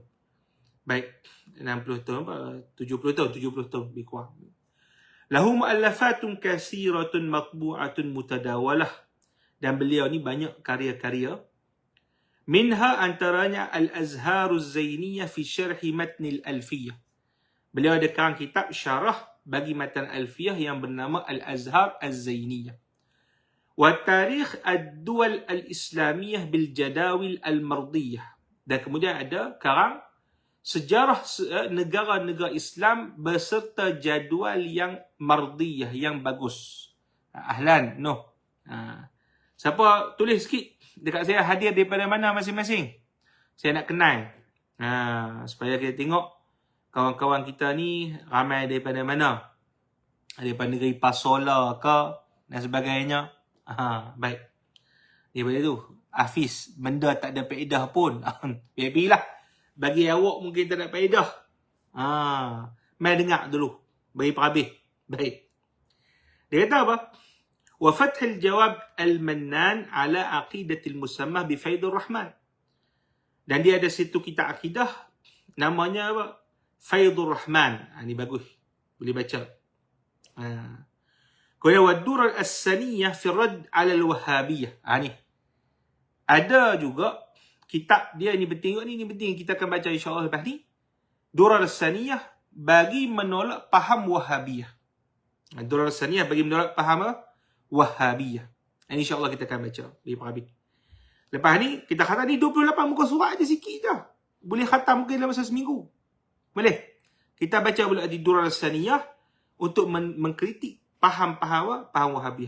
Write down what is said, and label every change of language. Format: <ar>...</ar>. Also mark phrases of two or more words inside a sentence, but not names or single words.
<ms>Baik, 60 tahun 70 tahun lebih kurang.</ms> <ar>له مؤلفات كثيرة مطبوعة متداولة.</ar> <ms>Dan beliau ni banyak karya-karya. Minha antaranya Al-Azharuz Zainiyah fi syarhi matnil Alfiyah. Beliau ada karang kitab syarah bagi matan Alfiyah yang bernama Al-Azhar Az-Zainiyah. Wa tarikh ad-duwal al-islamiyah bil jadawil al-mardiyah. Dan kemudian ada karang sejarah negara-negara Islam beserta jadual yang mardiyah, yang bagus. Ahlan, siapa tulis sikit dekat saya hadir daripada mana masing-masing. Saya nak kenal. Supaya kita tengok kawan-kawan kita ni ramai daripada mana. Daripada negeri Pasola ke dan sebagainya. Baik. Daripada tu, Hafiz, benda tak ada faedah pun. Biar-biarlah. Bagi awak mungkin tak ada faedah. Mai dengar dulu. Bagi perhabis. Baik. Dia kata apa?</ms> <ar>وفتح الجواب المنان على عقيدة المسماة ب فيض الرحمن.</ar> <ms>Dan dia ada situ kitab akidah namanya apa? Faidur Rahman. Ini bagus. Boleh baca. Kemudian wad-durar as-saniyah fi radd ala al-wahhabiyah. Ni. Ada juga kitab dia, ni penting, ni penting kita akan baca insya-Allah lepas ni. Durar as-saniyah bagi menolak faham Wahhabiyah. Durar as-saniyah bagi menolak faham Wahhabiyah. Ini insya-Allah kita akan baca di perhabis. Lepas ni kita khatam ni 28 muka surat aja sikit je. Boleh khatam mungkin dalam masa seminggu. Boleh. Kita baca pula di Durar as-saniyah untuk mengkritik faham Wahhabiyah.</ms>